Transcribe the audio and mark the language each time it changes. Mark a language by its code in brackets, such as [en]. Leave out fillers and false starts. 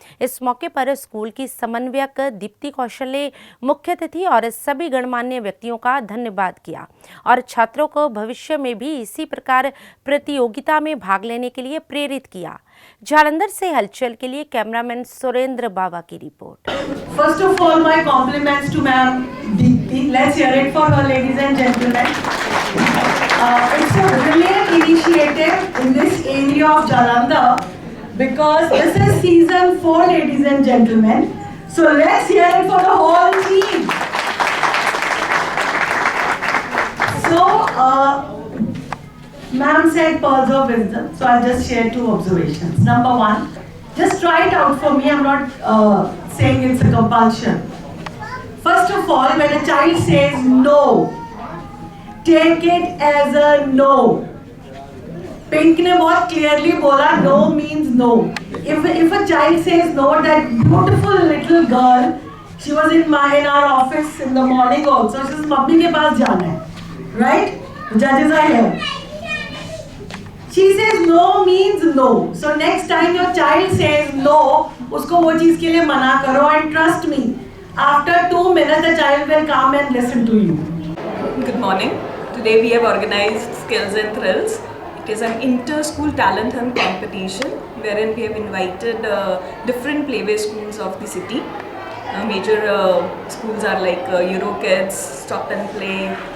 [hi] इस मौके पर स्कूल की समन्वयक दीप्ति कौशल ने मुख्य अतिथि और सभी गणमान्य व्यक्तियों का धन्यवाद किया और छात्रों को भविष्य में भी इसी प्रकार प्रतियोगिता में भाग लेने के लिए प्रेरित किया। जालंधर से हलचल के लिए कैमरामैन सुरेंद्र बाबा की report. [en] First of all, my compliments to Ma'am Deepti. Let's hear it for her, ladies and gentlemen. It's a brilliant initiative in this area of Jalandhar, because this is season 4, ladies and gentlemen. So let's hear it for the whole team. So, ma'am said pearls of wisdom, so I'll just share 2 observations. Number 1, just try it out for me. I'm not saying it's a compulsion. First of all, when a child says no, take it as a no. [hi] Pink ने बहुत clearly बोला no [en] means no. If a child says no, that beautiful little girl, she was in our office in the morning also. She says [hi] mummy के पास जाना है, right? [en] The judges are here. She says no means no. So next time your child says no, [hi] उसको वो चीज़ के लिए मना करो, [en] and trust me, after 2 minutes the child will come and listen to you. Good morning. Today we have organized Skills and Thrills. It is an inter-school talent hunt competition wherein we have invited different playway schools of the city. Major schools are like Eurokids, Stop and Play,